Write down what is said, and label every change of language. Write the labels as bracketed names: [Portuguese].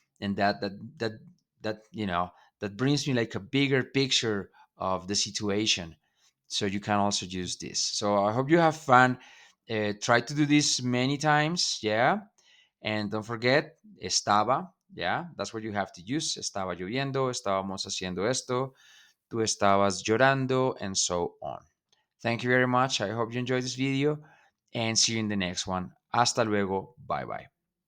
[English] And that that brings me like a bigger picture of the situation. So you can also use this. So I hope you have fun. Try to do this many times. Yeah. And don't forget, estaba, yeah, that's what you have to use. [Spanish] Estaba lloviendo, estábamos haciendo esto, tú estabas llorando, [English] and so on. Thank you very much. I hope you enjoyed this video and see you in the next one. [Spanish] Hasta luego. [English] Bye bye.